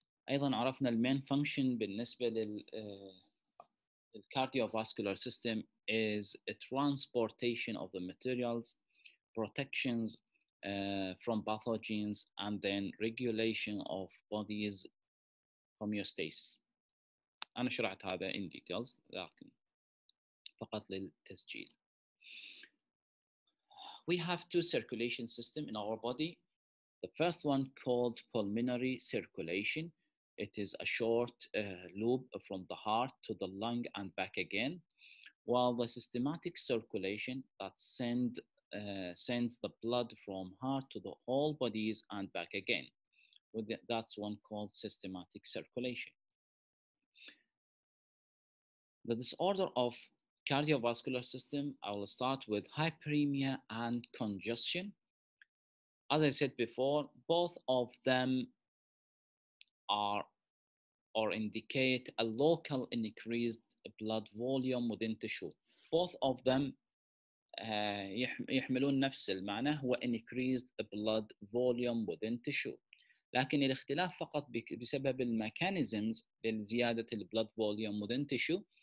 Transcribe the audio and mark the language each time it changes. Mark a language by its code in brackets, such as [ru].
[ar] أيضا عرفنا [en] المين function بالنسبة cardiovascular system is a transportation of the materials, protections from pathogens, and then regulation of body's homeostasis. [ar] أنا شرحت هذا [en] in details [ar] لكن فقط للتسجيل. [en] We have two circulation systems in our body. The first one called pulmonary circulation. It is a short loop from the heart to the lung and back again, while the systematic circulation that sends the blood from heart to the whole bodies and back again. That's one called systematic circulation. The disorder of cardiovascular system, I will start with hyperemia and congestion. As I said before, both of them are or indicate a local increased blood volume within tissue. Both of them [ar] يحملون نفس المعنى, هو [en] increased blood volume within tissue. [ar] لكن الاختلاف فقط بسبب الميكانيزمز لزيادة البلد فوليوم [en] within tissue.